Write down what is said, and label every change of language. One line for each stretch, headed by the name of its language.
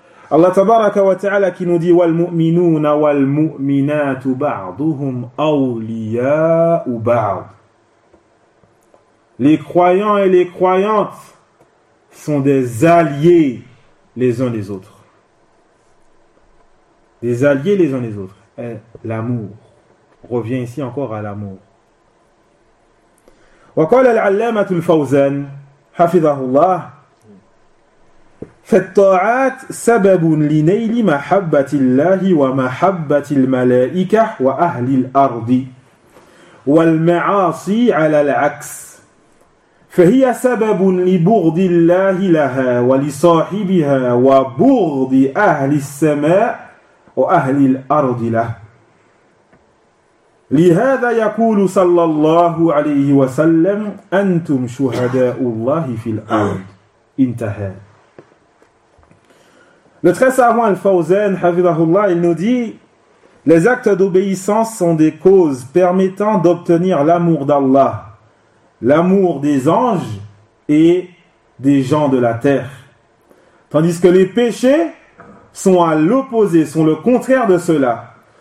French: Allah tabaraka wa ta'ala qui nous dit
Arabic: wal mu'minuna wal mu'minatu ba'duhum awliya'u ba'd.
French: Les croyants et les croyantes sont des alliés les uns des autres. Des alliés les uns des autres. Et l'amour. Revient ici encore à l'amour.
Arabic: Wa qala al-'allamah al-Fawzan hafizahullah فالطاعات سبب لنيل محبة الله ومحبة الملائكة وأهل الأرض والمعاصي على العكس فهي سبب لبغض الله لها ولصاحبها وبغض أهل السماء وأهل الأرض له لهذا يقول صلى الله عليه وسلم أنتم شهداء الله في الأرض انتهى.
French: Le très savant Al-Fawzan, Hafidahullah, il nous dit « Les actes d'obéissance sont des causes permettant d'obtenir l'amour d'Allah, l'amour des anges et des gens de la terre. Tandis que les péchés sont à l'opposé, sont le contraire de cela.